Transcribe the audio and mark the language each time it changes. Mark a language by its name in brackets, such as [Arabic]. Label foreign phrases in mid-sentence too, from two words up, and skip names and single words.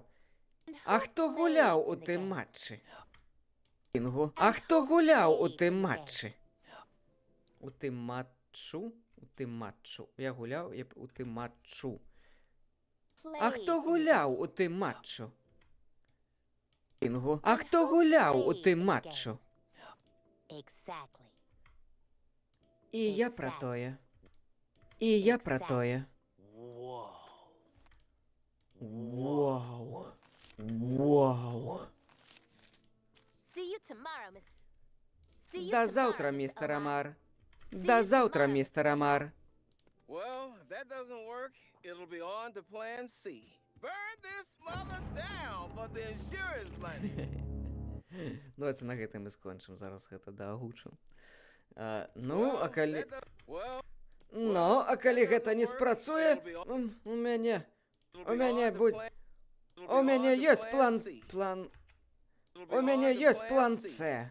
[English] And [Belarusian] А [English] who [Belarusian] хто [English] played [Belarusian] гуляў у [English] in the [Belarusian] тым [English] game? [Belarusian] матчы? Кінгу. А хто гуляў у тым матчы? У тым матчу? У тым матчу. Я гуляў у тым матчу. А [English] Played [Belarusian] хто [English] in the [Belarusian] гуляў у тым матчу? Кінгу. А хто гуляў у тым матчу? [English] game? Exactly. [Belarusian] І я пра [English] Exactly. [Belarusian] тое. І я пра [English] Exactly. [Belarusian] тое. [English] Whoa. Вау. Вау. See you tomorrow, Miss. See you [Ukrainian] До [English] tomorrow, [Ukrainian] завтра, [English] Mr. [Ukrainian] містер [English] Amar. [Ukrainian] Амар. [English] See [Ukrainian] До [English] you [Ukrainian] завтра, [English] tomorrow, [Ukrainian] містер [English] Mr. [Ukrainian] Амар. [English] Well, if that doesn't work, it'll be on to plan C. Burn this mother down for the insurance money. [Belarusian] Давайте на гэтым і скончым. Зараз гэта даагучу. Ну, а калі... [English] Well, [Belarusian] Ну, а калі гэта не спрацуе, у мяне... У мяне будь... У мяне ёсць план... У мяне ёсць план С.